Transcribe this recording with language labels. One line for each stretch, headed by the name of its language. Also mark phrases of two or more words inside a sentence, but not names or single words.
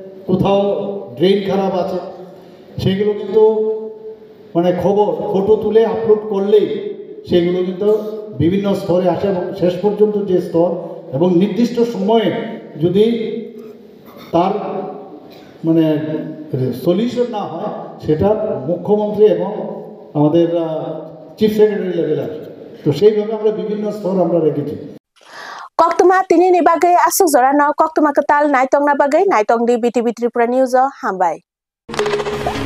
Bangla: কোথাও ড্রেন খারাপ আছে, সেগুলো কিন্তু মানে ফটো তুলে আপলোড করলেই সেগুলো কিন্তু বিভিন্ন স্তরে আসে এবং শেষ পর্যন্ত যে স্তর এবং নির্দিষ্ট সময়ে যদি তার মানে সলিউশন না হয়, সেটা মুখ্যমন্ত্রী এবং আমাদের
English: chief secretary
Bangla: লেভেলে আসে। তো সেইভাবে আমরা বিভিন্ন স্তর আমরা রেখেছি।
Kok Borok: Koktuma tini ni bagai asuk zora no koktuma ketal naitong na bagai naitong di BTV Tripura News hambai.